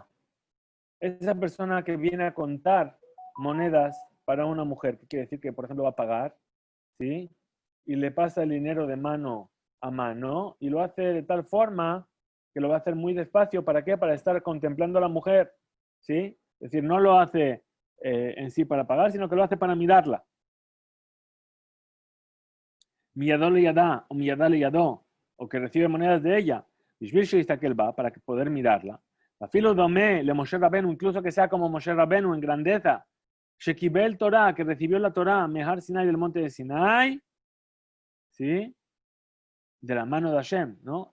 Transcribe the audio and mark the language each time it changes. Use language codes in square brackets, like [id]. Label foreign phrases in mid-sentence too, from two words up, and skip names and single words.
[es] Esa persona que viene a contar monedas para una mujer, que quiere decir que, por ejemplo, va a pagar, ¿sí? Y le pasa el dinero de mano a mano y lo hace de tal forma que lo va a hacer muy despacio. ¿Para qué? Para estar contemplando a la mujer, ¿sí? Es decir, no lo hace en sí para pagar, sino que lo hace para mirarla. [he] מידו לידה או מידה לידו, [es] o que recibe monedas de ella, para poder mirarla. [he] אפילו דומה למשה רבנו, [es] incluso que sea como Moshe Rabenu en grandeza. [he] שקיבל תורה, [es] que recibió la Torah, [he] מהר סיני [es] del monte de Sinai, ¿sí? De la mano de Hashem, ¿no?